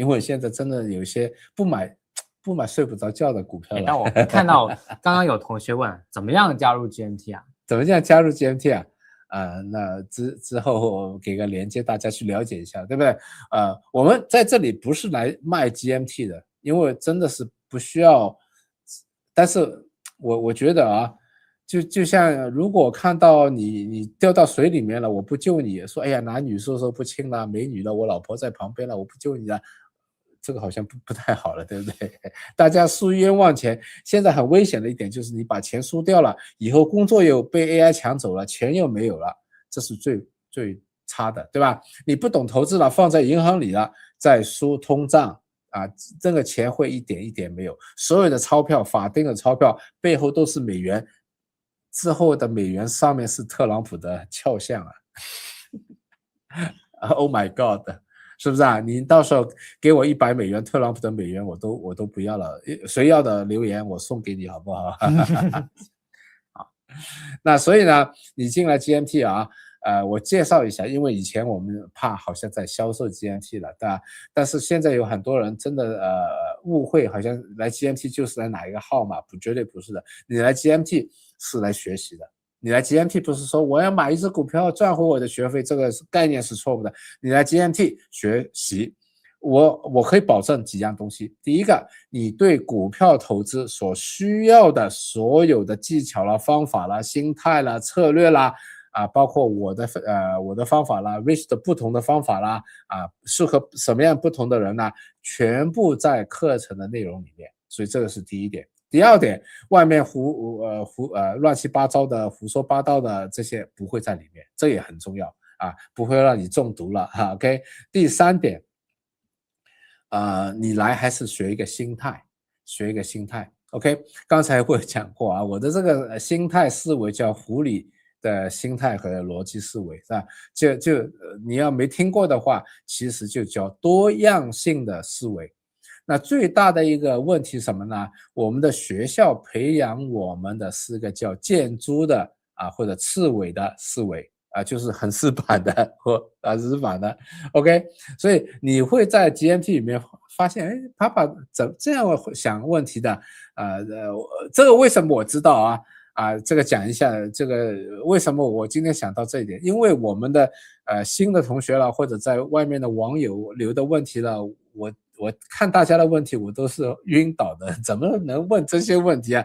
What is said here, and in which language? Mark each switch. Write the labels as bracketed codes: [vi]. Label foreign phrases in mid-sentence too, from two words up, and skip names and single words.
[zh] 因為現在真的有些不買睡不着覺的股票了。但我看到剛剛有同學問，怎麼樣加入 GMT 啊？怎麼樣加入 GMT 啊？那之後我給個連接，大家去了解一下，對不對？我們在這裡不是來賣 GMT 的，因為真的是不需要。但是我覺得啊。就像如果看到你掉到水裡面了，我不救你，說哎呀男女授受不親了，美女了，我老婆在旁邊了，我不救你了，這個好像不太好了，對不對？大家輸冤枉錢，現在很危險的一點就是你把錢輸掉了，以後工作又被 AI 搶走了，錢又沒有了，這是最差的，對吧？你不懂投資了，放在銀行裡了，再輸通脹啊，這個錢會一點一點沒有，所有的鈔票，法定的鈔票背後都是美元。之後的美元上面是特朗普的肖像啊 ， [en] Oh my God， [zh] 是不是啊？你到時候給我100美元，特朗普的美元我都不要了，誰要的留言我送給你好不好？好，那所以呢，你進來 GMT 啊，我介紹一下，因為以前我們怕好像在銷售 GMT 了，对吧？但是現在有很多人真的誤會，好像來 GMT 就是來拿一個號碼，絕對不是的，你來 GMT 是來學習的，你來 GMT 不是說我要買一隻股票賺回我的學費，這個概念是錯誤的。你來 GMT 學習，我可以保證幾樣東西。第一個，你對股票投資所需要的所有的技巧啦、方法啦、心態啦、策略啦，包括我的方法啦 ，Rich 的不同的方法啦，適合什麼樣不同的人呢？全部在課程的內容裡面。所以這個是第一點。第二點，外面亂七八糟的胡說八道的這些不會在裡面，這也很重要啊，不會讓你中毒了哈。OK，第三點，你來還是學一個心態，學一個心態。OK， 剛才我講過啊，我的這個心態思維叫狐狸的心態和邏輯思維，是吧？就你要沒聽過的話，其實就叫多樣性的思維。那最大的一個問題是什麼呢？我們的學校培養我們的是個叫見諸的或者刺蝟的思維就是很死板的或死板的 ，OK， 所以你会在 GMT 裡面發現，哎，爸爸怎這樣想問題的，這個為什麼我知道啊？這個講一下，這個為什麼我今天想到這一點？因為我們的新的同學了，或者在外面的網友留的問題了，我看大家的問題，我都是暈倒的，怎麼能問這些問題啊？